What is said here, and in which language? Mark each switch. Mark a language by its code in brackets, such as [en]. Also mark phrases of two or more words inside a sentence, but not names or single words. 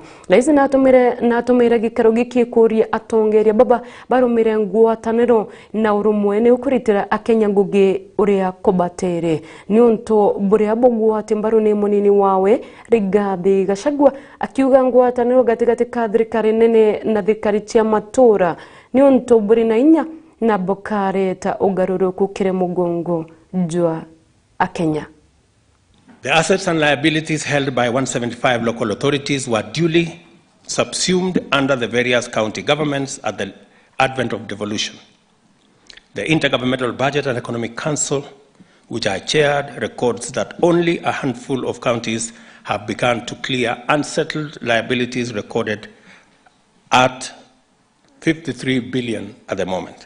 [mer] Laisi natumire gikaro gikikuria atongeria baba barumire ngwataniro na urumwene ukuritira akenya ngugi uria kobatere ni unto buria bogwate mbaru ni munini wawe Rigathi Gachagua akiuga ngwataniro gatigati ka thirikari nene na thirikari cia matura ni unto buri na inya na bokare ta ugaruruku kire mugongo jwa akenya. [en] The assets and liabilities held by 175 local authorities were duly subsumed under the various county governments at the advent of devolution. The Intergovernmental Budget and Economic Council, which I chaired, records that only a handful of counties have begun to clear unsettled liabilities recorded at 53 billion at the moment.